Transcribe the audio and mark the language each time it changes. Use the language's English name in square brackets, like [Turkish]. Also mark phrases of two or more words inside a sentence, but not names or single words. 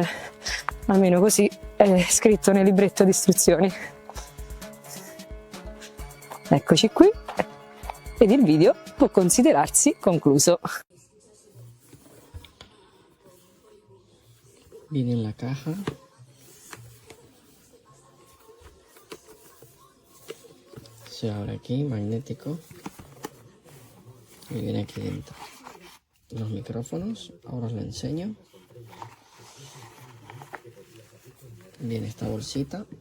[Italian] Almeno così è scritto nel libretto di istruzioni. Eccoci qui ed il video può considerarsi concluso. [Spanish] Viene en la caja. Se abre aquí, magnético. Y viene aquí dentro. Los micrófonos, ahora os lo enseño. Viene esta bolsita.